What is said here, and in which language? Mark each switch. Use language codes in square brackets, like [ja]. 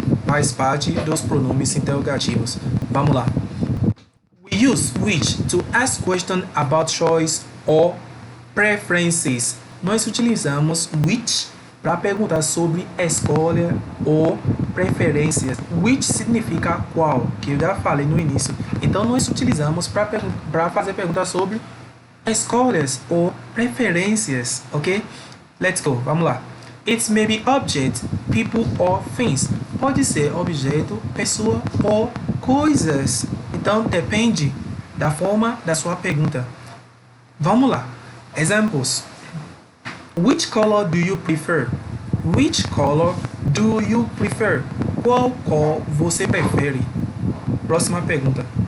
[pt] Faz parte dos pronomes interrogativos. Vamos lá. [en] We use which to ask questions about choice or preferences. [pt] Nós utilizamos which para perguntar sobre escolha ou preferências. Which significa qual, que eu já falei no início. Então, nós utilizamos para fazer perguntas sobre escolhas ou preferências, ok? [en] Let's go, [pt] vamos lá. [en] It may be object, people or things. [pt] Pode ser objeto, pessoa ou coisas. Então, depende da forma da sua pergunta. Vamos lá. [en] Examples. Which color do you prefer? Which color do you prefer? [pt] Qual cor você prefere? Próxima pergunta.